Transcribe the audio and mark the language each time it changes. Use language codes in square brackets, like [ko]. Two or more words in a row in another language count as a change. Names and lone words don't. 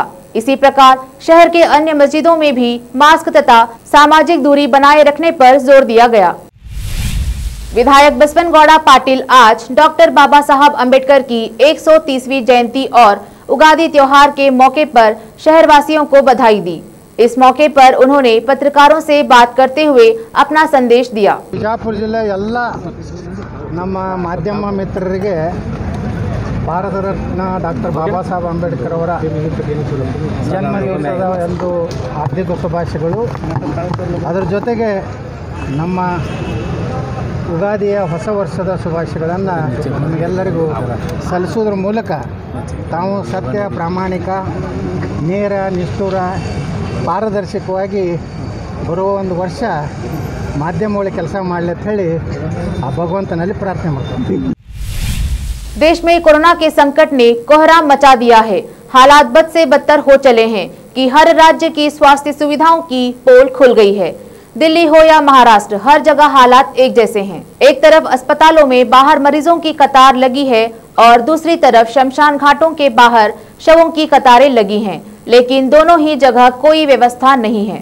[hi] इसी प्रकार शहर के अन्य मस्जिदों में भी मास्क तथा सामाजिक दूरी बनाए रखने पर जोर दिया गया। विधायक बसवनगौड़ा पाटिल आज डॉक्टर बाबा साहब अम्बेडकर की 130वीं जयंती और उगादी त्योहार के मौके पर शहरवासियों को बधाई दी। इस मौके पर उन्होंने पत्रकारों से बात करते हुए अपना संदेश दिया। [kn] ಬಿಜಾಪುರ ಜಿಲ್ಲೆ ಎಲ್ಲ ನಮ್ಮ ಮಾಧ್ಯಮ ಮಿತ್ರರಿಗೆ ಭಾರತ ರತ್ನ ಡಾಕ್ಟರ್ ಬಾಬಾ ಸಾಹೇಬ್ ಅಂಬೇಡ್ಕರ್ ಅವರ ಜನ್ಮದಿವಸದ ಒಂದು ಹಾರ್ದಿಕ ಶುಭಾಶಯಗಳು। ಅದರ ಜೊತೆಗೆ ನಮ್ಮ ಉಗಾದಿಯ ಹೊಸ ವರ್ಷದ ಶುಭಾಶಯಗಳನ್ನು ನಮಗೆಲ್ಲರಿಗೂ ಸಲ್ಲಿಸುವುದರ ಮೂಲಕ ತಾವು ಸತ್ಯ, ಪ್ರಾಮಾಣಿಕ, ನೇರ, ನಿಷ್ಠುರ, ಪಾರದರ್ಶಕವಾಗಿ ಬರುವ ಒಂದು ವರ್ಷ ಮಾಧ್ಯಮ ಒಳಗೆ ಕೆಲಸ ಮಾಡಲಿ ಅಂತ ಹೇಳಿ ಆ ಭಗವಂತನಲ್ಲಿ ಪ್ರಾರ್ಥನೆ ಮಾಡ್ತೀನಿ। [hi] देश में कोरोना के संकट ने कोहराम मचा दिया है। हालात बद से बदतर हो चले हैं कि हर राज्य की स्वास्थ्य सुविधाओं की पोल खुल गई है। दिल्ली हो या महाराष्ट्र, हर जगह हालात एक जैसे हैं। एक तरफ अस्पतालों में बाहर मरीजों की कतार लगी है और दूसरी तरफ शमशान घाटों के बाहर शवों की कतारें लगी हैं, लेकिन दोनों ही जगह कोई व्यवस्था नहीं है।